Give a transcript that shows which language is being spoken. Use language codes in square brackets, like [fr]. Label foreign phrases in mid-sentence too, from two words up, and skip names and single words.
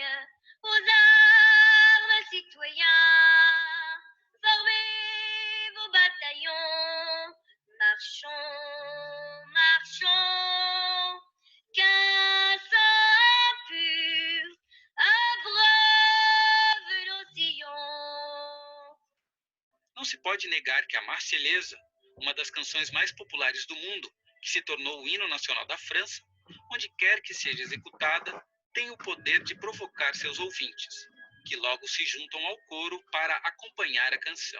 [fr] Aux armes, citoyens, formez vos bataillons, marchons, marchons, qu'un sang impur abreuve nos sillons. [pt] Não se pode negar que a Marselhesa, uma das canções mais populares do mundo, que se tornou o hino nacional da França, onde quer que seja executada, tem o poder de provocar seus ouvintes, que logo se juntam ao coro para acompanhar a canção.